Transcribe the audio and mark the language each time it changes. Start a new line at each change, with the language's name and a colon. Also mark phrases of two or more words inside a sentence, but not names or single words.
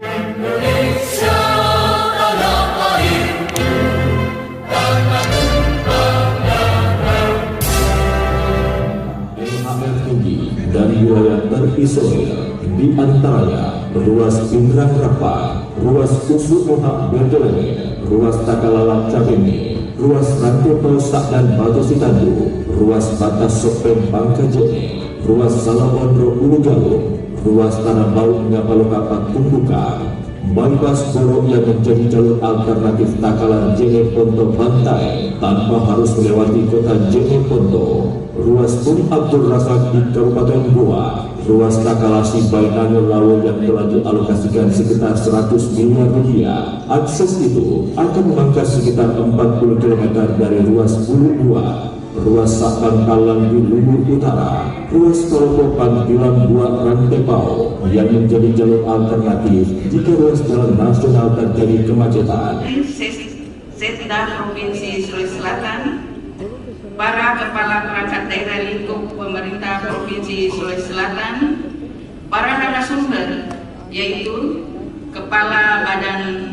Indonesian: Indonesia tanah airku, tanah tumpah darah. LHR tinggi dan wilayah terisolir, di antaranya ruas Pindrang Rapa, ruas Usuk Mohak Berdelenge, ruas Takalalak Cabeni, ruas Rantai Pelosok dan Batu Sitandu, ruas Batas Sopeng Bangka Jene, ruas Salabondro Ulu Galung, ruas Tanah Laut Ngapalokapat Tumbuka, bypass Boro yang menjadi jalur alternatif Takalar Jene Ponto Bantai tanpa harus melewati kota Jene Ponto, ruas Bung Abdul Razak di Kabupaten Goa, ruas Takalasi Bainanyo Lawo yang telah dialokasikan sekitar 100 miliar rupiah. Akses itu akan memangkas sekitar 40 km dari ruas Bulu 2, ruas Sabang Talang di Lumbur Utara, ruas Tolopo Pantilan 2 Rantepao yang menjadi jalur alternatif jika ruas jalan nasional terjadi kemacetan. Setda Provinsi Sulawesi Selatan, para kepala perangkat daerah lingkup pemerintah Provinsi Sulawesi Selatan, para narasumber yaitu Kepala Badan